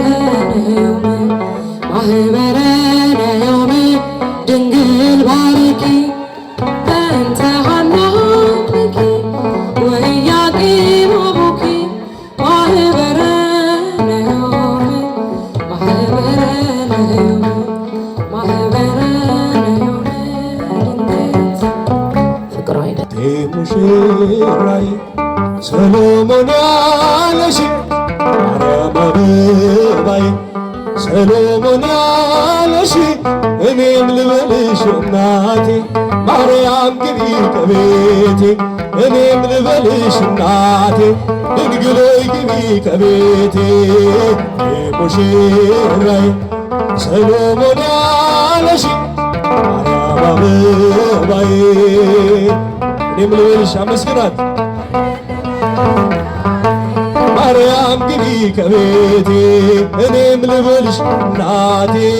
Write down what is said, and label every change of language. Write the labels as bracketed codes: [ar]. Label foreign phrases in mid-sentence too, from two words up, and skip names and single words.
[gez] ነዮም ማህበረ ነዮም ድንግል ባርኪ በእንተ ሐናምኪ ወኢያቄም አቡኪ ማህበረ ነዮም ማህበረ ነዮም ማህበረ ነዮም ድንግል [am] ፍቅሯ አይደል ሙሽራይ ሰሎሞን ያለሽ ማርያም አበባይ ሰሎሞን ያለሽ እኔም ልበልሽ እናቴ ማርያም ግቢ ከቤቴ እኔም ልበልሽ እናቴ ድንግሎይ ግቢ ከቤቴ ሙሽራይ ሰሎሞን ያለሽ ማርያም አበባዬ እኔም ልበልሽ አመስግናት ማርያም ግቢ ከቤቴ እኔም ልበልሽ እናቴ